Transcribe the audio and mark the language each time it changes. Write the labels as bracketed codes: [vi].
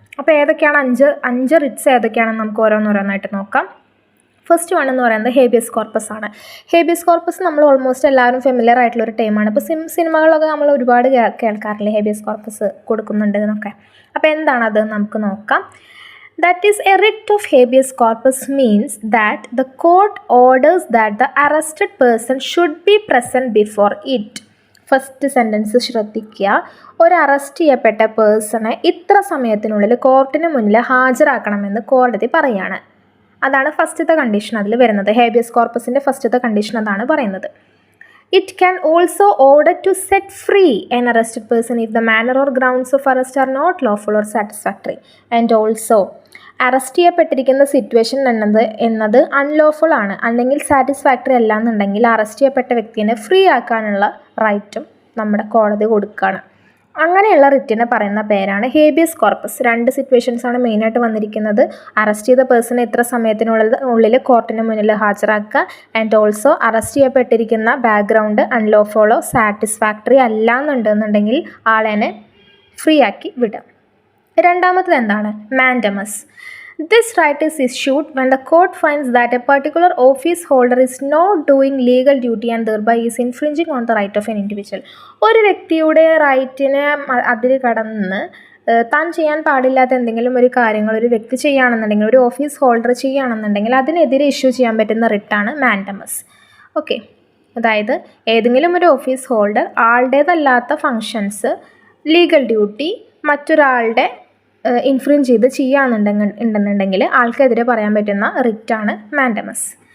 [ml] അപ്പോൾ ഏതൊക്കെയാണ് അഞ്ച് റിറ്റ്സ് ഏതൊക്കെയാണെന്ന് നമുക്ക് ഓരോന്നോരോന്നായിട്ട് നോക്കാം. ഫസ്റ്റ് വൺ എന്ന് പറയുന്നത് ഹേബിയസ് കോർപ്പസ് ആണ്. ഹേബിയസ് കോർപ്പസ് നമ്മൾ ഓൾമോസ്റ്റ് എല്ലാവരും ഫെമിലിയർ ആയിട്ടുള്ളൊരു ടൈമാണ്. ഇപ്പോൾ സിനിമകളിലൊക്കെ നമ്മൾ ഒരുപാട് കേൾക്കാറില്ലേ ഹേബിയസ് കോർപ്പസ് കൊടുക്കുന്നുണ്ട് എന്നൊക്കെ. അപ്പോൾ എന്താണത് നമുക്ക് നോക്കാം. [en] That is, a writ of habeas corpus means that the court orders that the arrested person should be present before it. [ml] First sentence ശ്രദ്ധിക്കുക. ഒരു അറസ്റ്റ് ചെയ്യപ്പെട്ട പേഴ്സണെ ഇത്ര സമയത്തിനുള്ളിൽ കോർട്ടിന് മുന്നിൽ ഹാജരാക്കണമെന്ന് കോടതി പറയുകയാണ്. അതാണ് ഫസ്റ്റത്തെ കണ്ടീഷൻ അതിൽ വരുന്നത്. ഹേബിയസ് കോർപ്പസിൻ്റെ ഫസ്റ്റത്തെ കണ്ടീഷൻ അതാണ് പറയുന്നത്. [en] It can also order to set free an arrested person if the manner or grounds of arrest are not lawful or satisfactory. And also [ml] arrest ചെയ്യപ്പെട്ടിരിക്കുന്ന situation എന്നത് അൺലോഫുൾ ആണ് അല്ലെങ്കിൽ സാറ്റിസ്ഫാക്ടറി അല്ല എന്നുണ്ടെങ്കിൽ അറസ്റ്റ് ചെയ്യപ്പെട്ട വ്യക്തിനെ free ആക്കാനുള്ള റൈറ്റും നമ്മുടെ കോടതി കൊടുക്കുകയാണ്. അങ്ങനെയുള്ള റിറ്റിനെ പറയുന്ന പേരാണ് ഹേബിയസ് കോർപ്പസ്. രണ്ട് സിറ്റുവേഷൻസാണ് മെയിനായിട്ട് വന്നിരിക്കുന്നത്. അറസ്റ്റ് ചെയ്ത പേഴ്സണെ എത്ര സമയത്തിനുള്ളിൽ കോർട്ടിന് മുന്നിൽ ഹാജരാക്കുക [en] and also [ml] arrest ചെയ്യപ്പെട്ടിരിക്കുന്ന background അൺലോഫുള്ളോ satisfactory അല്ല എന്നുണ്ടെന്നുണ്ടെങ്കിൽ ആളെനെ ഫ്രീ ആക്കി വിടാം. രണ്ടാമത്തത് എന്താണ്? Mandamus. [en] This right is issued when the court finds that a particular office holder is not doing legal duty and thereby is infringing on the right of an individual. [ml] ഒരു വ്യക്തിയുടെ റൈറ്റിനെ അതിൽ കടന്ന് താൻ ചെയ്യാൻ പാടില്ലാത്ത എന്തെങ്കിലും ഒരു കാര്യങ്ങൾ ഒരു വ്യക്തി ചെയ്യുകയാണെന്നുണ്ടെങ്കിൽ ഒരു ഓഫീസ് ഹോൾഡർ ചെയ്യുകയാണെന്നുണ്ടെങ്കിൽ അതിനെതിരെ ഇഷ്യൂ ചെയ്യാൻ പറ്റുന്ന റിട്ടാണ് മാൻഡമസ്. ഓക്കെ, അതായത് ഏതെങ്കിലും ഒരു office holder ആളുടേതല്ലാത്ത functions legal duty മറ്റൊരാളുടെ ഇൻഫ്രിഞ്ച് ചെയ്ത് ചെയ്യുകയാണെന്നുണ്ടെങ്കിൽ ആൾക്കെതിരെ പറയാൻ പറ്റുന്ന റിറ്റാണ് മാൻഡമസ്.